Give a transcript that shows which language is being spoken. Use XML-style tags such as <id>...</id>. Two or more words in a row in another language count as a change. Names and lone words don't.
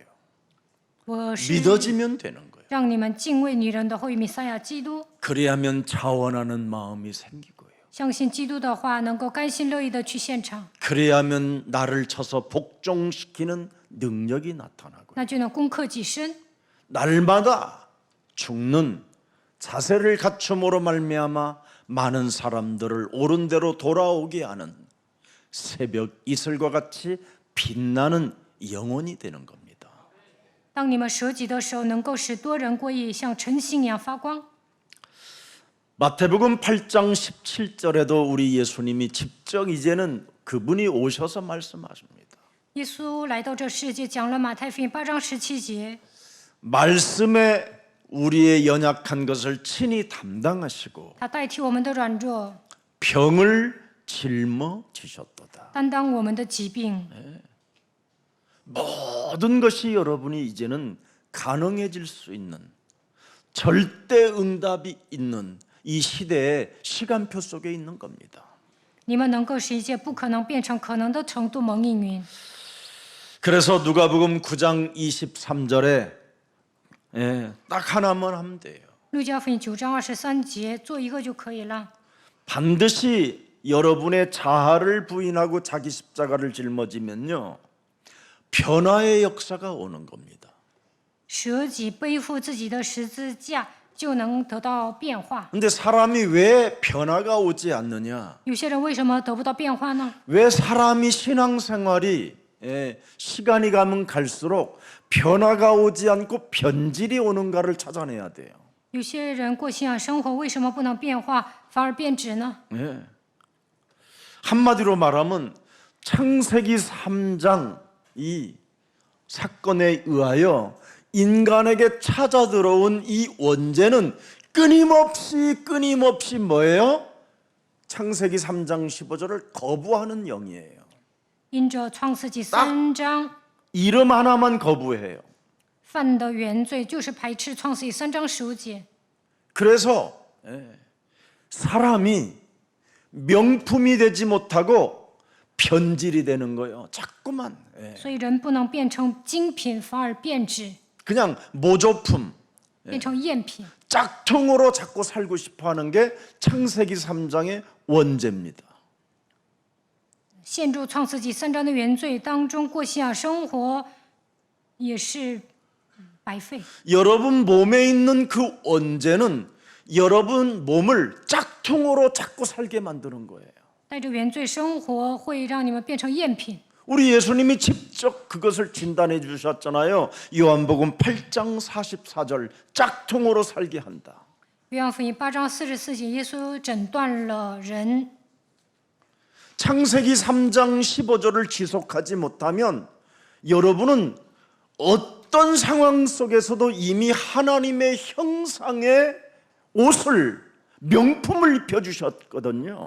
<zh>我是</zh> <ko>믿어지면 되는 거예요.</ko> <zh>让你们敬畏你人的后裔弥赛亚基督，</zh> <ko>그래야면 자원하는 마음이 생기고요.</ko> <zh>相信基督的话，能够甘心乐意的去现场，</zh> <ko>그래야면 나를 쳐서 복종시키는 능력이 나타나고요.</ko> <zh>那就能攻克己身。</zh> <ko>날마다 죽는 자세를 갖춤으로 말미암아 많은 사람들을 옳은 대로 돌아오게 하는 새벽 이슬과 같이 빛나는 영혼이 되는 겁니다.</ko> <zh>当你们舍己的时候，能够使多人归义，像晨星一样发光。</zh> <ko>마태복음 8장 17절에도 우리 예수님이 직접 이제는 그분이 오셔서 말씀하십니다.</ko> <zh>耶稣来到这世界，讲了马太福音8章17节，</zh> <ko>말씀에 우리의 연약한 것을 친히 담당하시고</ko> <zh>他代替我们的软弱，</zh> <ko>병을 짊어지셨도다.</ko> <zh>担当我们的疾病。</zh> <ko>모든 것이 여러분이 이제는 가능해질 수 있는 절대 응답이 있는 이 시대의 시간표 속에 있는 겁니다.</ko> <zh>你们能够使一切不可能变成可能的程度蒙应允。</zh> <ko>그래서 누가복음 9장 23절에 딱 하나만 하면 돼요.</ko> <zh>路加福音9章23节，做一个就可以了。</zh> <ko>반드시 여러분의 자아를 부인하고 자기 십자가를 짊어지면요 변화의 역사가 오는 겁니다.</ko> <zh>舍己背负自己的十字架，就能得到变化。</zh> <ko>근데 사람이 왜 변화가 오지 않느냐?</ko> <zh>有些人为什么得不到变化呢？</zh> <ko>왜 사람이 신앙생활이 시간이 가면 갈수록 변화가 오지 않고 변질이 오는가를 찾아내야 돼요.</ko> <zh>有些人过信仰生活为什么不能变化，反而变质呢？</zh> <ko>한마디로 말하면 창세기 3장 이 사건에 의하여 인간에게 찾아 들어온 이 원죄는 끊임없이 뭐예요? 창세기 3장 15절을 거부하는 영이에요.</ko> <zh>因着创世纪3章</zh> <ko>이름 하나만 거부해요.</ko> <zh>犯的原罪，就是排斥创世纪3章15节。</zh> <ko>그래서 사람이 명품이 되지 못하고 변질이 되는 거예요. 자꾸만</ko> <zh>所以人不能变成精品，反而变质，</zh> <ko>그냥 모조품,</ko> <zh>变成赝品。</zh> <ko>짝퉁으로 자꾸 살고 싶어하는 게 창세기 3장의 원죄입니다.</ko> <zh>陷入创世纪3章的原罪当中过信仰生活，也是白费。</zh> <ko>여러분 몸에 있는 그 원죄는 여러분 몸을 짝퉁으로 자꾸 살게 만드는 거예요.</ko> <zh>带着原罪生活会让你们变成赝品。</zh> <ko>우리 예수님이 직접 그것을 진단해 주셨잖아요. 요한복음 8장 44절 짝퉁으로 살게 한다.</ko> <zh>约翰福音8章44节，耶稣诊断了人。</zh> <ko>창세기 3장 15절을 지속하지 못하면 여러분은 어떤 상황 속에서도 이미 하나님의 형상의 옷을 명품을 입혀주셨거든요.</ko>